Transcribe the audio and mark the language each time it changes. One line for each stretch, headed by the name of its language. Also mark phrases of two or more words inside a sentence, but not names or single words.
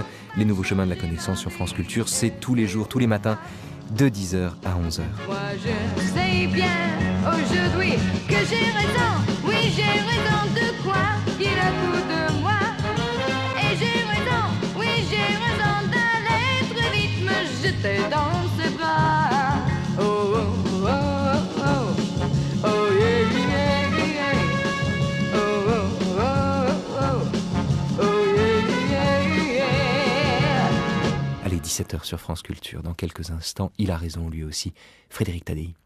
French: Les nouveaux chemins de la connaissance sur France Culture, c'est tous les jours, tous les matins, de 10h à 11h. Moi je sais bien aujourd'hui que j'ai raison, oui j'ai raison de quoi qu'il a tout de moi. Et j'ai raison, oui j'ai raison d'aller très vite me jeter dans ses bras. Oh oh oh oh oh, oh yeah yeah yeah, oh oh oh oh, oh yeah yeah yeah. Allez, 17h sur France Culture, dans quelques instants, il a raison lui aussi, Frédéric Tadei.